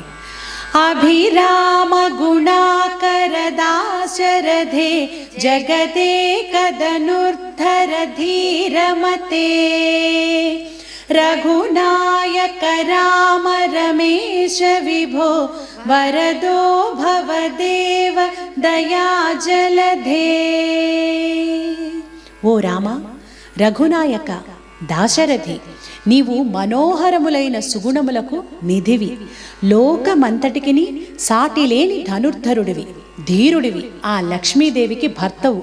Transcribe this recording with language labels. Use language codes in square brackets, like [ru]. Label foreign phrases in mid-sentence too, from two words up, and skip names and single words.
[sa] अभिराम गुणाकर दाशरथे जगदेक धनुर्धर धीरमते रघुनायक राम रमेश विभो वरदो भवदेव दया जलधे. [te] ఓ రామ, రఘునాయక, దాశరథి, నీవు మనోహరములైన సుగుణములకు నిధివి, లోకమంతటికిని సాటిలేని ధనుర్ధరుడివి, ధీరుడివి, ఆ లక్ష్మీదేవికి భర్తవు.